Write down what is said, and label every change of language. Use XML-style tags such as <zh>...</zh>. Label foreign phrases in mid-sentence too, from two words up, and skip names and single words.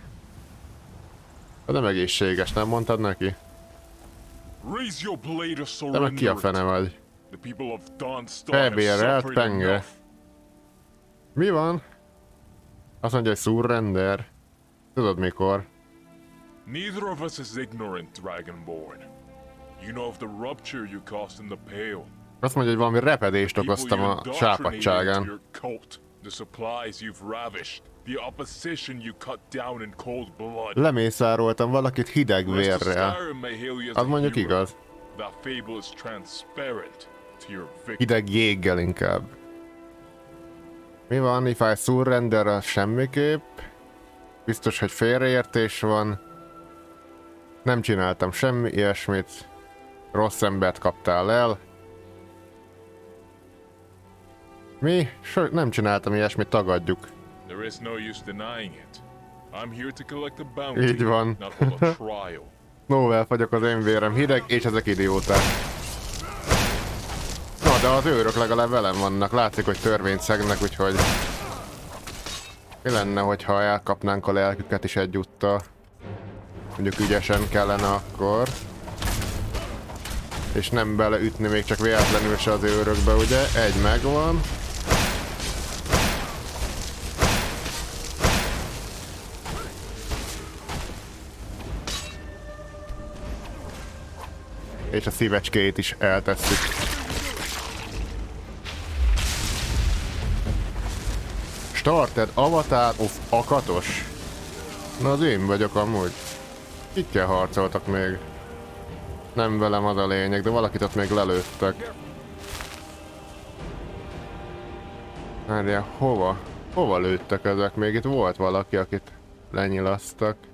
<hu>De nem egészséges, nem mondtad neki? De meg ki a fene vagy? Felbérelt penge. Mi van? Azt mondja, hogy surrender. Tudod mikor?</hu> <en>Neither of us is ignorant, Dragonborn. You know of the rupture you caused in the Pale.</en> <hu>Azt mondja, hogy valami repedést okoztam a sápadtságán.</hu> <en>The supplies you've ravished, the opposition you cut down in cold blood.</en> <hu>Lemészároltam valakit hideg vérrel. Az mondjuk igaz.</hu> <en>That fable is transparent to your victim.</en> <hu>Hideg jéggel inkább. Mi van,</hu> <en>if I surrender,</en> <hu>semmiképp? Biztos, hogy félreértés van. Nem csináltam semmi ilyesmit. Rossz embert kaptál el. Mi? Nem csináltam ilyesmit, tagadjuk.</hu> <en>There is no use denying it. I'm here to collect a bounty,</en> <hu>így van.</hu> <en>not hold a trial.</en> <hu>Novel fagyok, az én vérem hideg, és ezek idióták. Na, de az őrök legalább velem vannak. Látszik, hogy törvényt szegnek, úgyhogy... mi lenne, hogyha elkapnánk a lelküket is egyúttal? Mondjuk ügyesen kellene akkor. És nem beleütni még csak véletlenül se az őrökbe, ugye? Egy megvan. És a szívecskét is eltesszük.</hu> <en>Started Avatar of Akatos.</en> <hu>Na az én vagyok amúgy. Kikkel harcoltak még? Nem velem az a lényeg, de valakit ott még lelőttek. Várjál, hova? Hova lőttek ezek? Még itt volt valaki, akit lenyilasztak.</hu>